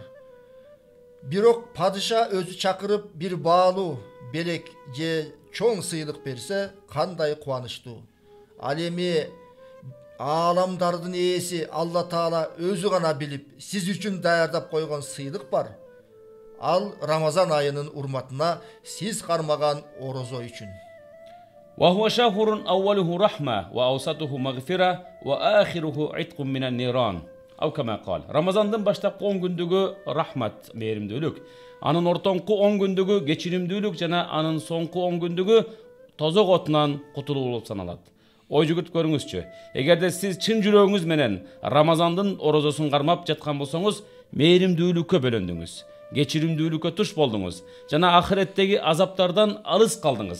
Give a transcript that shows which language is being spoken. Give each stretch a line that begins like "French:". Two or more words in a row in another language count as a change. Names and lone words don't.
Kyrgyz: Бирок падыша өзү чакырып bir баалуу, белек же чоң сыйлык берсе, кандай кубанычтуу. Ал эми ааламдардын ээси Алла Таала өзү гана билип, сиз үчүн даярдап койгон сыйлык бар. Ал Рамазан айынын урматына сиз кармаган орозо үчүн.
Arabic: وهو شهر أوله رحمة وأوسطه مغفرة وآخره عتق من النيران أو كما قال
Kyrgyz: Ramazandын баштапкы 10 күндүгү рахмат мээримдүүлүк, анын ортоңку 10 күндүгү кечиримдүүлүк жана анын соңку 10 күндүгү тозок отунан кутулуу болуп саналат. Ой жүгүрт көрүңүзчү, эгерде сиз чын жүрөгүңүз менен Рамазандын орозосун кармап жаткан болсоңуз, мээримдүүлүккө бөлөндүңүз, кечиримдүүлүккө туш болдуңуз жана ахиреттеги азаптардан алыс калдыңыз.